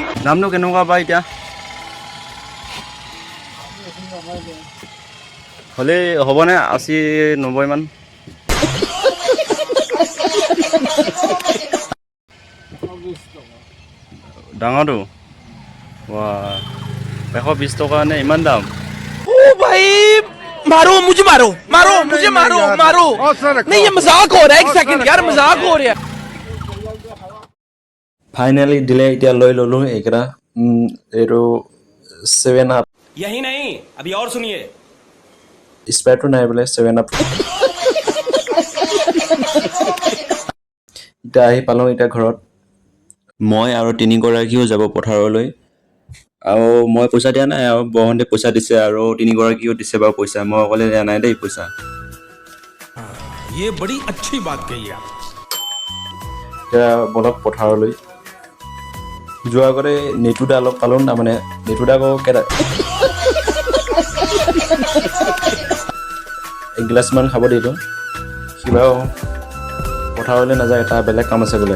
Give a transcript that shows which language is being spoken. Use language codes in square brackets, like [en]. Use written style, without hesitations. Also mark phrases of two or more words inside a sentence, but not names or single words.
[as] দামনো কেনেকুৱা বা এতিয়া হ'লে হ'বনে 80-90 মান ডাঙৰটো ৱা 120 টকা নে ইমান দাম [hi] मारो मुझे मारो नहीं ये मजाक हो रहा है एक सेकंड यार मजाक हो रहा है [as] ফাইনেলি দিলে এতিয়া লৈ ল'লোঁ এইকেইটা এইটো 7 আপ [hi] यही नहीं अभी और सुनिए [as] স্প্ৰাইটটো নাই বোলে 7 আপ এতিয়া আহি পালোঁ এতিয়া ঘৰত। মই আৰু তিনিগৰাকীও যাব পথাৰলৈ। আৰু মই পইচা দিয়া নাই আৰু বৰহঁতে পইচা দিছে আৰু তিনিগৰাকীও দিছে বাৰু পইচা, মই অকলে দিয়া নাই দেই পইচা। [hi] ये बड़ी अच्छी बात कही आप। [as] এতিয়া বলক পথাৰলৈ। যোৱাৰ আগতে নেটুদা অলপ পালোঁ তাৰমানে নেটুদা আকৌ কেইটা এগিলাচমান খাব দিলোঁ। সি বাৰু পথাৰলৈ নাযায়, তাৰ বেলেগ কাম আছে বোলে।